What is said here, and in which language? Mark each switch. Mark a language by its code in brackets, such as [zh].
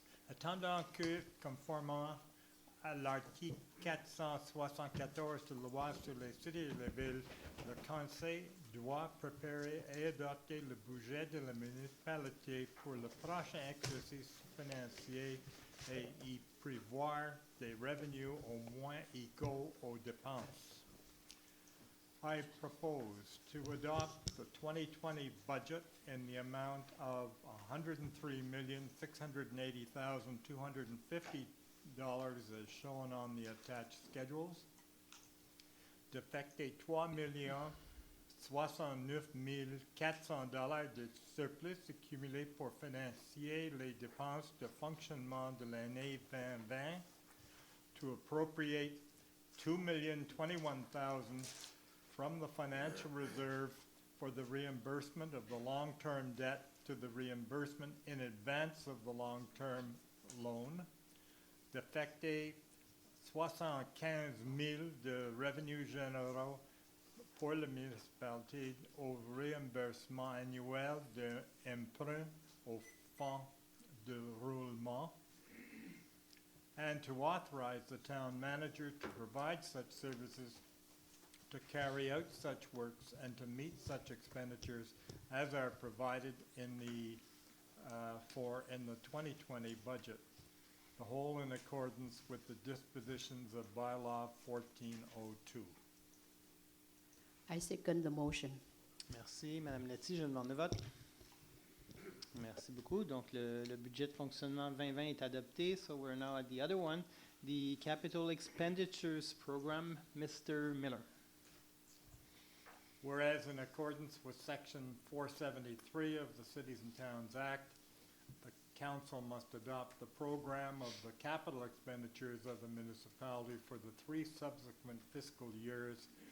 [fr] Attendant que, conformément à l'article 474 de la loi sur les cités et les villes, le Conseil doit préparer et adopter le budget de la municipalité pour le prochain exercice financier et y prévoir des revenus au moins égaux aux dépenses. [en] I propose to adopt the 2020 budget in the amount of $103,680,250 as shown on the attached schedules. [fr] D'affecter $3,069,400 de surplus accumulé pour financer les dépenses de fonctionnement de l'année 2020. [en] To appropriate $2,021,000 from the financial reserve for the reimbursement of the long-term debt to the reimbursement in advance of the long-term loan. [fr] D'affecter 75,000 de revenus généraux pour la municipalité au reimbursement annuel d'emprunt au fonds de roulement. [en] And to authorize the town manager to provide such services, to carry out such works, and to meet such expenditures as are provided in the 2020 budget. The whole in accordance with the dispositions of Bylaw 1402. I second the motion. [fr] Merci, Madame Letty. Je demande le vote. Merci beaucoup. Donc, le budget de fonctionnement 2020 est adopté. [en] So, we're now at the other one, the Capital Expenditures Program. Mr. Miller. Whereas in accordance with Section 473 of the Cities and Towns Act, the Council must adopt the program of the capital expenditures of the municipality for the 3 subsequent fiscal years.